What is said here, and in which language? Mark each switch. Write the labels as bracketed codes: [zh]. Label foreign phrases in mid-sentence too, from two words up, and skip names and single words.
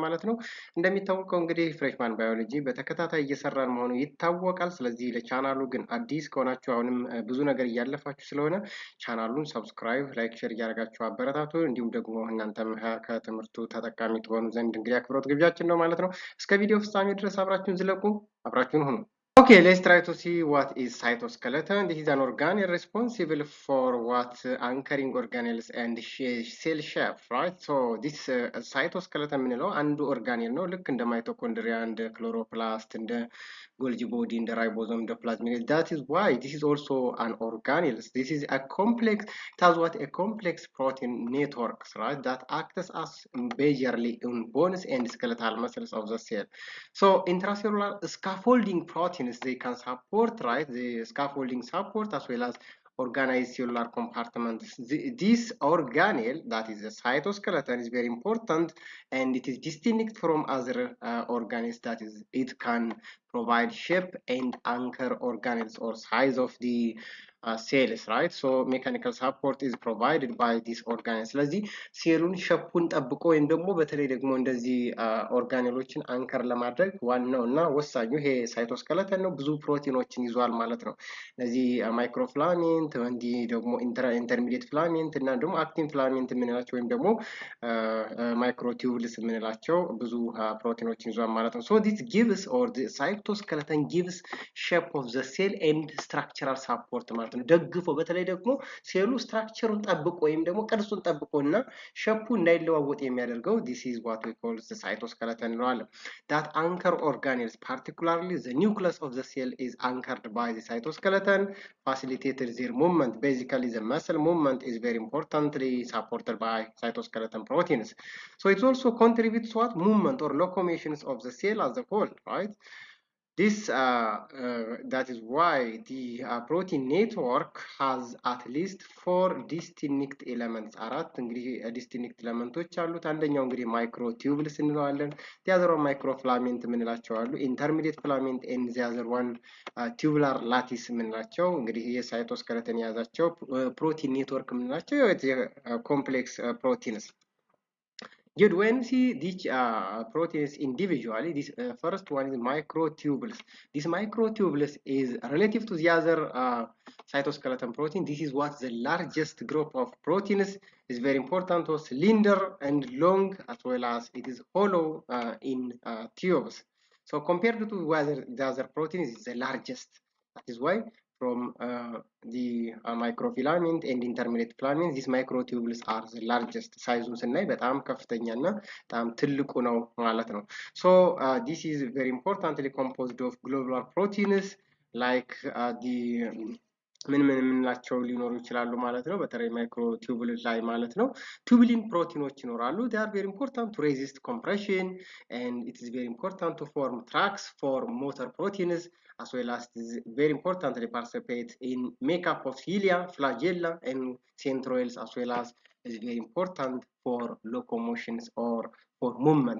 [am] ማለት ነው። እንደሚታወቀው እንግዲህ ፍሬሽማን ባዮሎጂ በተከታታይ እየሰራን መሆኑ ይታወቃል። ስለዚህ ለቻናሉ ግን አዲስ ከሆናችሁ አሁንም ብዙ ነገር እያለፋችሁ ስለሆነ ቻናሉን ሰብስክራይብ፣ ላይክ፣ ሼር እያደረጋችሁ አበረታቱ። እንዲሁም ደግሞ እናንተም ከትምህርቱ ተጠቃሚ ትሆኑ ዘንድ እንግዲህ አክብሮት ግብዣችን ነው ማለት ነው። እስከ ቪዲዮ ፍጻሜ ድረስ አብራችሁን ዝለቁ። አብራችሁን ሁኑ። [en] Okay, let's try to see what is cytoskeleton. This is an organelle responsible for what anchoring organelles and cell shape, right? So this cytoskeleton [am] የምንለው አንዱ ኦርጋኔል ነው። ልክ እንደ ማይቶኮንድሪያ፣ እንደ ክሎሮፕላስት፣ እንደ [en] Golgi body፣ [am] እንደ ራይቦዞም፣ እንደ ፕላዝሚድ. [en] That is why this is also an organelle. This is a complex, it has what a complex protein networks, right? That acts as majorly in bones and skeletal muscles of the cell. So intracellular scaffolding proteins, they can support, right, the scaffolding support as well as organized cellular compartments. This organelle, that is the cytoskeleton, is very important and it is distinct from other organelles. That is, it can provide shape and anchor organelles or size of the cells, right? So mechanical support is provided by this organelle. [am] ስለዚህ ሴሉን ሸፑን ጠብቆ ወይም ደግሞ በተለይ ደግሞ እንደዚህ ኦርጋኔሎችን አንከር ለማድረግ ዋናው እና ወሳኙ ይሄ ሳይቶስኬለተን ነው። ብዙ ፕሮቲኖችን ይዟል ማለት ነው። እነዚህ ማይክሮፊላሜንት፣ እንዲህ ደግሞ [en] intermediate filament [am] እና ደግሞ [en] actin filament [am] የምንላቸው ወይም ደግሞ [en] ማይክሮቲዩብልስ [am] የምንላቸው ብዙ ፕሮቲኖችን ይዟል ማለት ነው። [en] so this gives or cytoskeleton gives shape of the cell and structural support [am] ማለት ነው። ደግፎ በተለይ ደግሞ ሴሉ ስትራክቸሩን ጠብቆ ወይም ደግሞ ቅርጹን ጠብቆ እና ሸፑ እንዳይለዋወጥ የሚያደርገው [en] this is what we call the cytoskeleton እንለዋለን። that anchor organelles, particularly the nucleus of the cell, is anchored by the cytoskeleton, facilitated their movement. Basically the muscle movement is very importantly supported by cytoskeleton proteins. So it also contributes to what movement or locomotions of the cell as a whole, right? This that is why the protein network has at least 4 distinct elements. [am] አራት እንግዲህ distinct ኤሌመንቶች አሉት። አንደኛው እንግዲህ ማይክሮቲዩብልስ እንለዋለን። [en] the other one microfilament [am] የምንላቸው አሉ። [en] intermediate filament and the other one tubular lattice [am] የምንላቸው እንግዲህ የሳይቶስኬለተን የያዛቸው [en] protein network [am] የምንላቸው [en] complex proteins. Yet when we see these proteins individually, this first one is microtubules. This microtubules is relative to the other cytoskeleton protein. This is what the largest group of proteins is very important, or cylinder and long, as well as it is hollow in tubes. So compared to the other proteins, it's the largest. That is why from the microfilament and intermediate filament, these microtubules are the largest. [am] ሳይዙን ስናይ በጣም ከፍተኛና በጣም ትልቁ ነው ማለት ነው። [en] So this is very importantly composed of globular proteins like the [am] ምን የምንላቸው ሊኖሩ ይችላሉ ማለት ነው። በተለይ ማይክሮቲዩቡል ላይ ማለት ነው ቱቡሊን ፕሮቲኖች ይኖራሉ። [en] they are very important to resist compression and it is very important to form tracks for motor proteins, as well as it is very importantly participate in makeup of cilia, flagella and centroids, as well as is very important for locomotions or for movement.